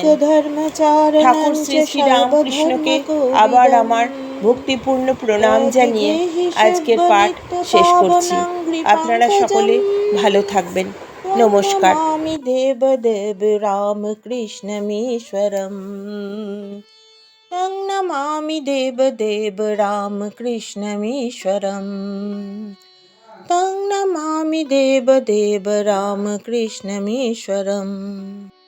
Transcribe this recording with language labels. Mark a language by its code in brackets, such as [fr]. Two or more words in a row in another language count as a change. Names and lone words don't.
[bn] ঠাকুর শ্রী শ্রী রামকৃষ্ণকে আবার আমার ভক্তিপূর্ণ প্রণাম জানিয়ে আজকের পাঠ শেষ করছি। আপনারা সকলে ভালো থাকবেন। নমস্কার। [sa] আমি দেবদেব রামকৃষ্ণমীশ্বরম। तं नमामि देवदेव रामकृष्णमीश्वरम्। तं नमामि देवदेव रामकृष्णमीश्वरम्।